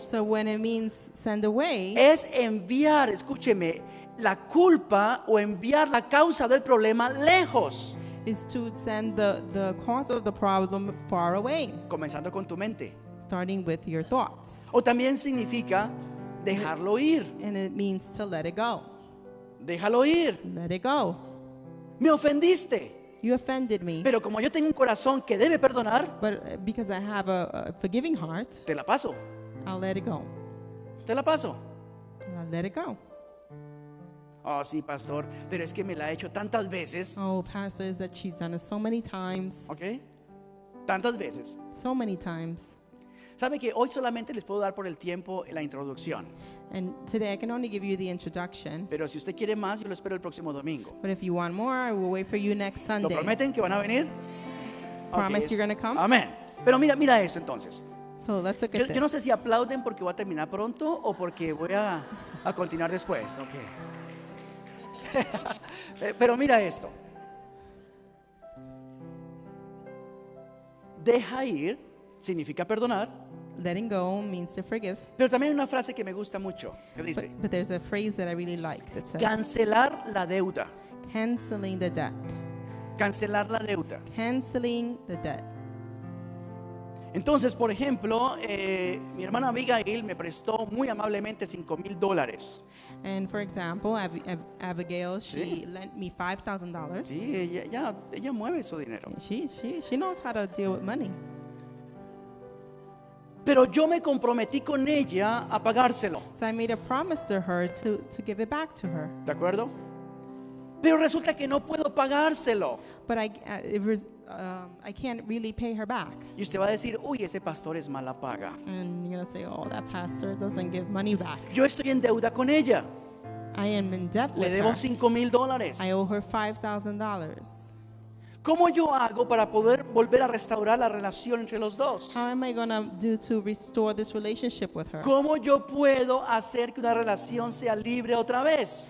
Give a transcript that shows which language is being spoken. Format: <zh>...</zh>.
<en>So when it means send away,</en> <es>es enviar, escúcheme, la culpa o enviar la causa del problema lejos,</es> <en>is to send the cause of the problem far away,</en> <es>comenzando con tu mente.</es> <en>starting with your thoughts.</en> <es>O también significa dejarlo ir,</es> <en>And it means to let it go.</en> <es>déjalo ir.</es> <en>Let it go.</en> <es>Me ofendiste,</es> <en>You offended me,</en> <es>pero como yo tengo un corazón que debe perdonar,</es> <en>but because I have a forgiving heart,</en> <es>te la paso,</es> <en>I'll let it go.</en> <es>te la paso.</es> <en>I'll let it go.</en> <es>Oh, sí, pastor, pero es que me la ha hecho tantas veces,</es> <en>Oh, pastor, is that she's done it so many times.</en> <es>¿ok? Tantas veces.</es> <en>So many times.</en> <es>¿Sabe que hoy solamente les puedo dar por el tiempo la introducción?</es> <en>And today I can only give you the introduction.</en> <es>Pero si usted quiere más, yo lo espero el próximo domingo.</es> <en>But if you want more, I will wait for you next</en> <es>¿Lo</es> <en>Sunday.</en> <es>prometen que van a venir?</es> <en>promise Ok, you're going to come?</en> <es>Amén. Pero mira eso entonces.</es> <en>So let's look</en> <es>Yo,</es> <en>at</en> <es>yo no</es> <en>this.</en> <es>sé si aplauden porque voy a terminar pronto o porque voy a continuar después. Ok. Pero mira esto. Deja ir significa perdonar,</es> <en>Letting go means to forgive.</en> <es>pero también hay una frase que me gusta mucho que dice</es> <en>But there's a phrase that I really like that says,</en> <es>cancelar la deuda.</es> <en>canceling the debt.</en> <es>Cancelar la deuda.</es> <en>Canceling the debt.</en> <es>Entonces, por ejemplo, mi hermana Abigail me prestó muy amablemente $5,000.</es> <en>And for example, Abigail, she lent me $5,000.</en> <es>Sí, ella mueve su dinero.</es> <en>She knows how to deal with money.</en> <es>Pero yo me comprometí con ella a pagárselo.</es> <en>So I made a promise to her to give it back to her.</en> <es>¿De acuerdo? Pero resulta que no puedo pagárselo.</es> <en>But I can't really pay her back.</en> <es>Y usted va a decir, uy, ese pastor es mala paga.</es> <en>And you're going to say, oh, that pastor doesn't give money back.</en> <es>Yo estoy en deuda con ella.</es> <en>I am in debt</en> <es>Le</es> <en>with</en> <es>debo</es> <en>her.</en> <es>$5,000.</es> <en>I owe her $5,000.</en> <es>¿Cómo yo hago para poder volver a restaurar la relación entre los dos?</es> <en>How am I going to do to restore this relationship with her?</en> <es>¿Cómo yo puedo hacer que una relación sea libre otra vez?</es>